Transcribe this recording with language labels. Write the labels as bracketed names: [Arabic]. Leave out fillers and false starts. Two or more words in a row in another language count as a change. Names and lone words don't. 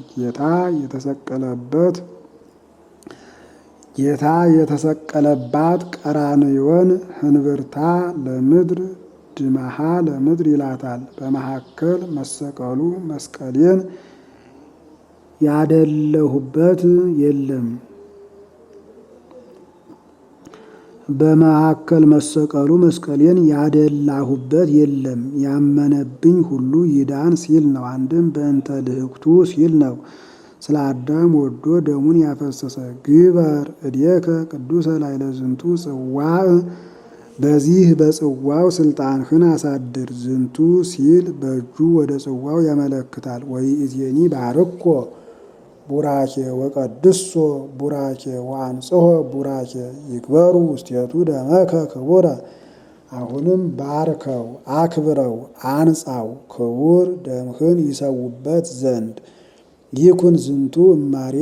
[Amharic] ጌታ የተሰቀለባት ቀራንዮን [Geez] ህንብርታ ለምድር ድመሃ ለምድር [Amharic] ይላታል። በመካከል መሰቀሉ መስቀሌን ያደለሁበት የለም። በመካከል መሰቀሉ መስቀሌን ያደላሁበት የለም። ያመነብኝ ሁሉ ይዳን ሲል ነው። አንድም [Geez] በእንተ ልሕቅቱ [Amharic] ሲል ነው። ስለ አዳም ወዶ ደሙን ያፈሰሰ [Geez] ግበር እዴከ ቅዱሰ ላዕለ ዝንቱ ጽዋዕ። በዚህ [Amharic] በጽዋው ስልጣንህን አሳድር። ዝንቱ ሲል በእጁ ወደ ጽዋው ያመለክታል። [Geez] ወይእዜኒ ባርኮ ቡራኬ ወቀድሶ ቡራኬ ወአንጽሖ ቡራኬ ይግበሩ ውስቴቱ ደመከ ክቡረ። [Amharic] አሁንም ባርከው፣ አክብረው፣ አንጻው ክቡር ደምህን ይሰውበት ዘንድ። [Geez] ይኩን ዝንቱ እማሬ